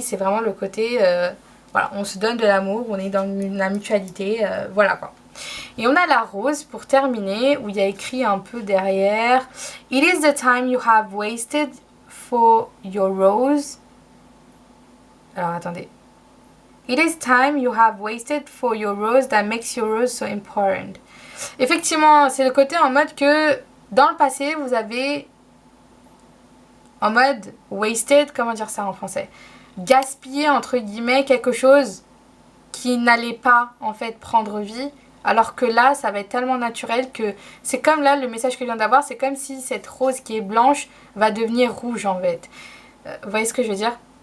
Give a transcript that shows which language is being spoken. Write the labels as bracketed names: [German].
[French] C'est vraiment le côté, voilà, on se donne de l'amour, on est dans la mutualité, voilà quoi. Et on a la rose pour terminer, où il y a écrit un peu derrière [English] It is the time you have wasted for your rose. [French] Alors attendez. [English] It is time you have wasted for your rose that makes your rose so important. [French] Effectivement, c'est le côté en mode que dans le passé, vous avez en mode wasted, comment dire ça en français? gaspiller entre guillemets quelque chose qui n'allait pas en fait prendre vie. Alors que là, ça va être tellement naturel que c'est comme là, le message que je viens d'avoir, c'est comme si cette rose qui est blanche va devenir rouge en fait. Vous voyez ce que je veux dire?